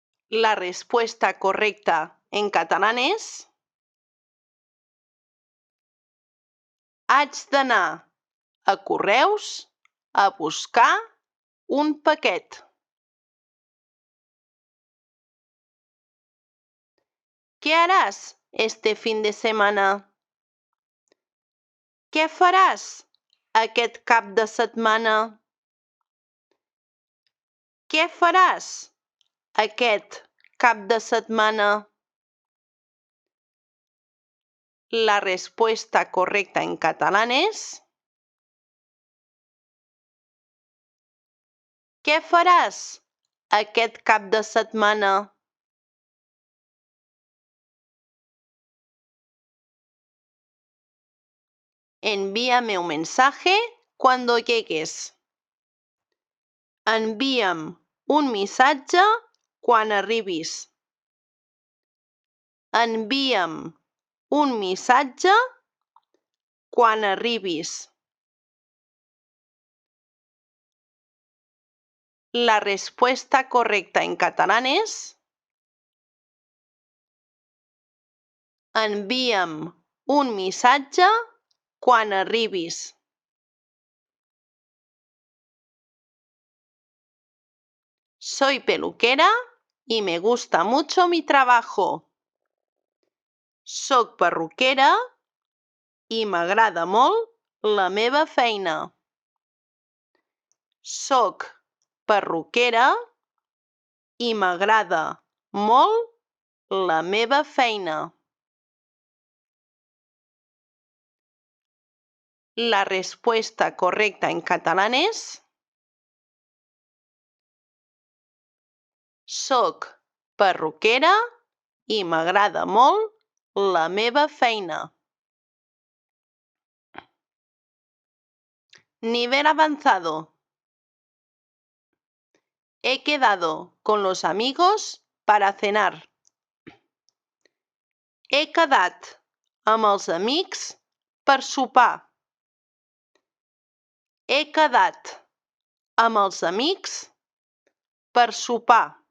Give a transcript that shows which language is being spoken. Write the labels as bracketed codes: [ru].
[es] La respuesta correcta en catalán es: [ca] haig d'anar a correus a buscar un paquet. [es] ¿Qué harás este fin de semana? [ca] Què faràs aquest cap de setmana? Què faràs aquest cap de setmana? [es] La respuesta correcta en catalán es: [ca] què faràs aquest cap de setmana? [es] Envíame un mensaje cuando llegues. [ca] Envia'm un missatge quan arribis. Envia'm un missatge quan arribis. [es] La respuesta correcta en catalán es: [ca] envia'm un missatge quan arribis. [es] Soy peluquera y me gusta mucho mi trabajo. [ca] Soc perruquera i m'agrada molt la meva feina. Soc perruquera i m'agrada molt la meva feina. [es] La respuesta correcta en catalán es: [ca] soc perruquera i m'agrada molt la meva feina. [es] Nivel avanzado. He quedado con los amigos para cenar. [ca] He quedat amb els amics per sopar. He quedat amb els amics per sopar.